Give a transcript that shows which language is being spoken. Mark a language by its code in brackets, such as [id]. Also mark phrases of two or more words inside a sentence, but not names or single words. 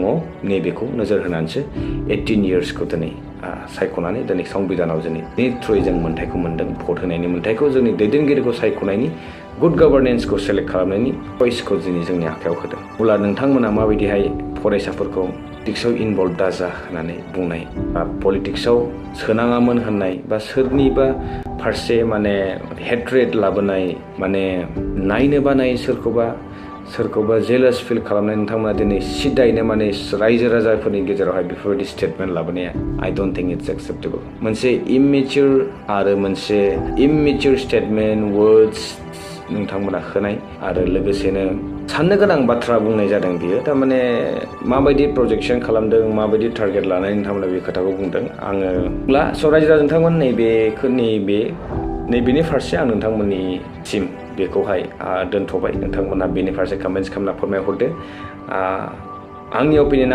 [brx] नैबेखौ नोजोर होनानैसो 18 yearsखौ दिनै सायख'नानै दिनै संबिधानाव जोंनि थ्रुयै जों मोन्थायखौ मोन्दों भट होनायनि मोन्थायखौ जोंनि दैदेनगिरिखौ सायख'नायनि [en] good governanceखौ [brx] सेलेक्ट खालामनायनि चइसखौ जोंनि आखायाव होदों अब्ला नोंथांमोना माबायदिहाय फरायसाफोरखौ पलिटिक्सआव इनभल्भ दाजा होननानै बुंनाय बा पलिटिक्सआव सोनाङामोन होननाय बा सोरनिबा फारसे माने हेट्रेड लाबोनाय माने नायनो बानाय सोरखौबा [en] jealous feel [brx] खालामनाय नोंथांमोना दिनै सिदायैनो माने रायजो राजाफोरनि गेजेरावहाय बेफोरबायदि स्टेटमेन्ट लाबोनाया [en] I don't think it's acceptable [brx] मोनसे [en] immature statement words [brx] नोंथांमोना होनाय आरो लोगोसेनो साननो गोनां बाथ्रा बुंनाय जादों बियो थारमाने माबायदि प्रजेक्सन खालामदों माबायदि टारगेट लानानै नोंथांमोना बे खोथाखौ बुंदों आङो रायजो राजा नोंथांमोन नैबेनि फारसे आं नोंथांमोननिसिम बेखौहाय दोनथ'बाय नोंथांमोना बेनि फारसे कमेन्ट्स खालामना फोरमायहरदो आंनि अपिनियना